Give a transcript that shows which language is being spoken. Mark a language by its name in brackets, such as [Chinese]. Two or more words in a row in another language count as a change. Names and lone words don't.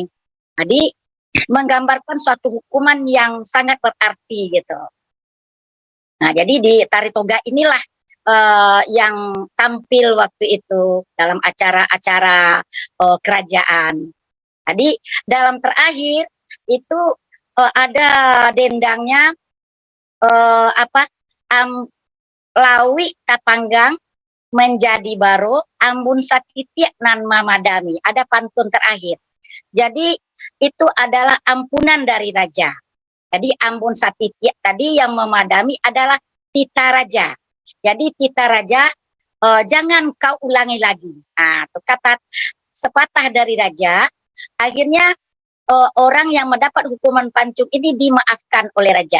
[Indonesian] Jadi menggambarkan suatu hukuman yang sangat berarti gitu. Nah, jadi di tari toga inilah yang tampil waktu itu dalam acara-acara kerajaan. Jadi dalam terakhir itu ada dendangnya [Minangkabau] lawi tapanggang menjadi baro ambun satitiak nan mamadami. [Indonesian] Ada pantun terakhir. Jadi itu adalah ampunan dari raja. Jadi [Minangkabau] ambun satitiak [Indonesian] tadi yang memadami adalah tita raja. Jadi tita raja jangan kau ulangi lagi. Nah, itu kata sepatah dari raja. Akhirnya orang yang mendapat hukuman pancung ini dimaafkan oleh raja.